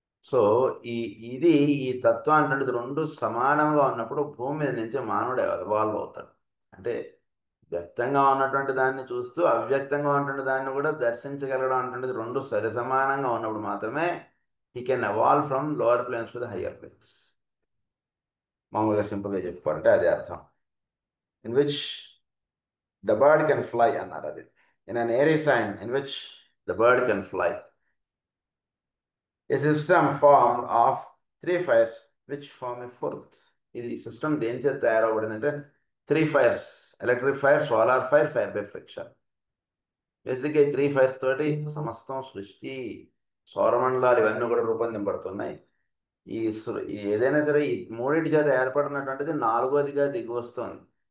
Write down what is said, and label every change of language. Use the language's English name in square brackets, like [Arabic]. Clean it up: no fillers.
[Telugu] So ఇది ఈ తత్వం అంటే 2 సమానంగా ఉన్నప్పుడు భూమి మీద నుంచి మానవుడు ఎవాల్వ్ అవుతాడు. అంటే వ్యక్తంగా ఉన్నటువంటి దాన్ని చూస్తూ అవ్యక్తంగా ఉన్నటువంటి దాన్ని కూడా దర్శించగలగడం అంటే 2 సరి సమానంగా ఉన్నప్పుడు మాత్రమే [English] he can evolve from lower planes to the higher planes. [Telugu] మామూలుగా సింపుల్గా చెప్పుకోవాలంటే అదే అర్థం. [English] in which the bird can fly [Telugu] అన్నారు అది. [English] in an airy sign in which the bird can fly. A system formed of 3 fires which form a fourth. [Telugu] ఇది system దేని చేత తయారవబడిందంటే 3 fires, electric fire, solar fire, fire by friction. బేసిక్గా ఈ 3 fires తోటి సమస్తం సృష్టి సౌరమండలాలు ఇవన్నీ కూడా రూపొందింపబడుతున్నాయి. ఏదైనా సరే ఈ 3 చేత ఏర్పడినటువంటిది 4వదిగా దిగి వస్తుంది.